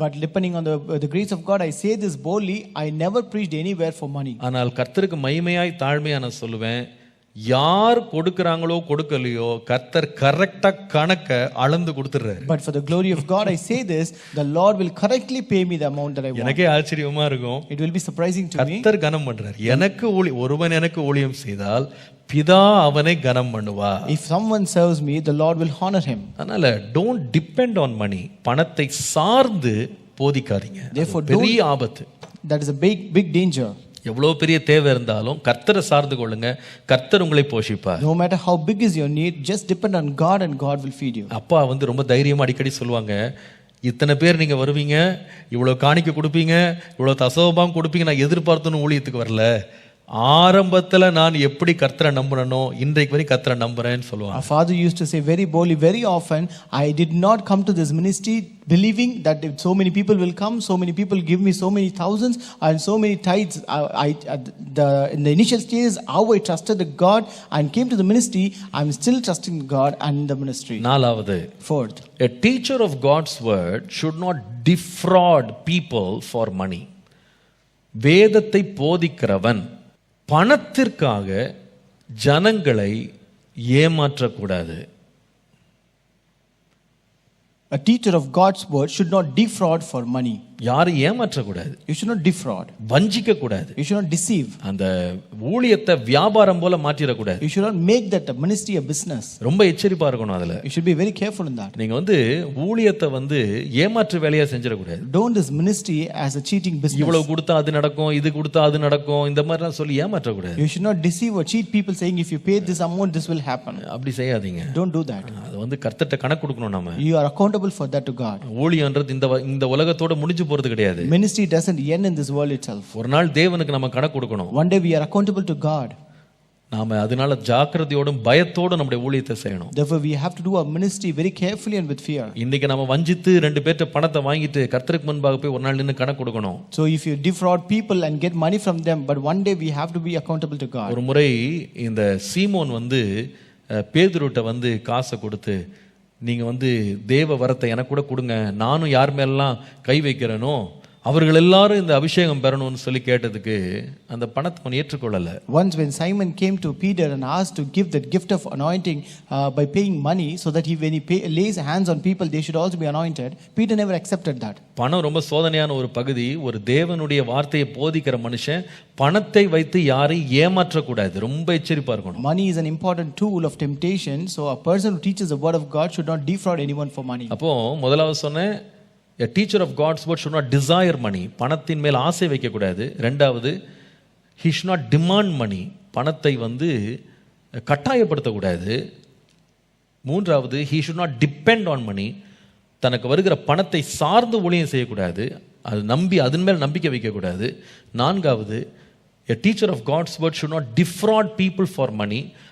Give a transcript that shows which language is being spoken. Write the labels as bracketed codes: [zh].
[en] But depending on the grace of God, I say this boldly, I never preached anywhere for money. [ta] ஆனால் கர்த்தருக்கு மகிமையாய் தாழ்மையா நான் சொல்லுவேன், யார் கொடுக்கறாங்களோ கொடுக்கலையோ கர்த்தர் கரெக்ட்டா கணக்க அளந்து கொடுத்துறாரு. [en] But for the glory of God, I say this, the Lord will correctly pay me the amount that I want. [ta] எனக்கே ஆச்சரியமா இருக்கும். [en] It will be surprising to me. [ta] கர்த்தர் கனம் பண்றார். ஒருவன் எனக்கு ஊழியம் செய்தால் பிதா அவனை கனம் பண்ணுவார். [en] If someone serves me, the Lord will honor him. [ta] அதனால [en] don't depend on money. [ta] பணத்தை சார்ந்து போதிக்காதீங்க. [en] Therefore, [ta] பெரிய ஆபத்து. [en] That is a big danger. [ta] எவ்வளவு பெரிய தேவை இருந்தாலும் கர்த்தரை சார்ந்து கொள்ளுங்க, கர்த்தர் உங்களை போஷிப்பார். [en] No matter how big is your need, just depend on God and God will feed you. [ta] அப்பா ரொம்ப தைரியமா அடிக்கடி சொல்லுவாங்க, இத்தனை பேர் நீங்க வருவீங்க, இவ்வளவு காணிக்கை கொடுப்பீங்க, இவ்வளவு தசோபாம் கொடுப்பீங்க, நான் எதிர்பார்த்தோன்னு ஊழியத்துக்கு வரல. ஆரம்பத்துல நான் எப்படி கர்த்தரை நம்புறனோ இன்றைக்கு வரை கர்த்தரை நம்புறேன்னு சொல்லுவாங்க. [en] Our father used to say very boldly, very often, I did not come to this ministry believing that if so many people will come, so many people give me so many thousands and so many tithes. In the initial stages, how I trusted God and came to the ministry, I'm still trusting God and the ministry. [ta] நாலாவது, [en] Fourth, a teacher of God's word should not defraud people for money. [ta] வேதத்தை போதிக்கிறவன் பணத்திற்காக ஜனங்களை ஏமாற்றக்கூடாது. [en] a teacher of God's word should not defraud for money. [ta] யாரும் ஏமாற்றக்கூடாது. [en] You should not defraud. [ta] வஞ்சிக்க கூடாது. [en] You should not deceive. [ta] அந்த ஊழியத்தை வியாபாரம் போல மாற்றிடக்கூடாது. [en] You should not make that a ministry a business. [ta] ரொம்ப எச்சரிப்பா இருக்கணும் அதுல. [en] You should be very careful in that. [ta] நீங்க ஊழியத்தை ஏமாற்று வேலையா செஞ்சிடக்கூடாது. [en] Don't this ministry as a cheating business. [ta] இவ்வளவு கொடுத்தா அது நடக்கும், இது கொடுத்தா அது நடக்கும், இந்த மாதிரிலாம் சொல்லி ஏமாற்றக்கூடாது. [en] You should not deceive or cheat people saying if you pay this amount this will happen. [ta] அப்படி செய்யாதீங்க. [en] Don't do that. [ta] அது கர்த்தர்ட்ட கணக்கு கொடுக்கணும் நாம. [en] You are accountable for that to God. [ta] ஊழியம்ன்றது இந்த உலகத்தோட முடிஞ்சு போறது கிடையாது. [en] Ministry doesn't end in this world itself. [ta] ஒரு நாள் தேவனுக்கு நம்ம கணக்கு கொடுக்கணும். [en] One day we are accountable to God. [ta] நாம அதனால ஜாக்கிரதையோடும் பயத்தோடும் நம்முடைய ஊழியத்தை செய்யணும். [en] Therefore we have to do our ministry very carefully and with fear. [ta] இன்னைக்கு நாம வஞ்சித்து ரெண்டு பேர்ட்ட பணத்தை வாங்கிட்டு கர்த்தருக்கு முன்பாக போய் ஒரு நாள் நின்னு கணக்கு கொடுக்கணும். [en] So if you defraud people and get money from them, but one day we have to be accountable to God. [ta] ஒரு முறை இந்த சீமோன் பேதுருட்ட காசை கொடுத்து, நீங்க தேவ வரத்தை எனக்கு கூட கொடுங்க, நானும் யார் மேலாம் கை வைக்கிறேனோ அவர்கள் எல்லாரும் இந்த அபிஷேகம் பெறணும்னு சொல்லி கேட்டதுக்கு அந்த பணத்தை அவன் ஏற்றுக்கொள்ளல. [en] Once when Simon came to Peter and asked to give that gift of anointing by paying money so that when he lays hands on people they should also be anointed, Peter never accepted that. [ta] பணம் ரொம்ப சோதனையான ஒரு பகுதி. ஒரு தேவனுடைய வார்த்தையை போதிக்கிற மனுஷன் பணத்தை வைத்து யாரையும் ஏமாற்ற கூடாது. ரொம்ப எச்சரிப்பா இருக்கணும். [en] Money is an important tool of temptation, so a person who teaches the word of God should not defraud anyone for money. [ta] அப்போ முதலாவது சொன்னேன், [en] a teacher of God's word should not desire money. [ta] பணத்தின் மேல் ஆசை வைக்க கூடாது. ரெண்டாவது, [en] he should not demand money. [ta] பணத்தை கட்டாயப்படுத்த கூடாது. மூன்றாவது, [en] he should not depend on money. [ta] தனக்கு வருகிற பணத்தை சார்ந்து ஊழியம் செய்யக்கூடாது. அது அதன் மேல் நம்பிக்கை வைக்க கூடாது. நான்காவது, [en] a teacher of God's word should not defraud people for money.